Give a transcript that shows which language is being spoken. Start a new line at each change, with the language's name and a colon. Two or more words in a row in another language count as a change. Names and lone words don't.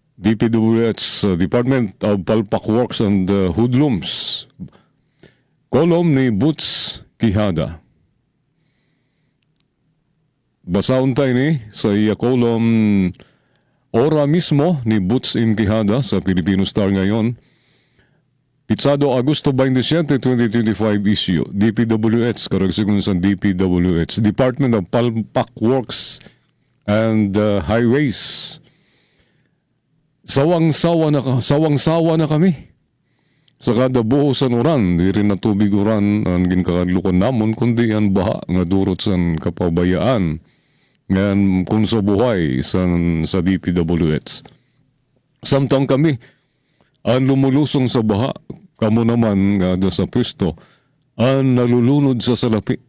English: DPWH Department of Palpak Works and Hoodlums.
Hiligaynon: Kolom ni Boots Quijada. Basaon tayo ni sa iya kolom ora mismo ni Boots M. Quijada sa Filipino Star ngayon. Pitsado Agosto 27, 2025 issue. DPWH, karagsigun sa DPWH. Department of Palpak Works and Highways.
Filipino: Sawang-sawa na kami.
Hiligaynon: Sa kada buhosan oran, di rin na tubig oran ang ginkakalukon namon, kundi ang baha nga durot sa kapabayaan ngayon kung sa buhay sa DPWH.
Filipino: Samtang kami ang lumulusong sa baha, kamo naman nga sa pwesto, ang nalulunod sa salapi.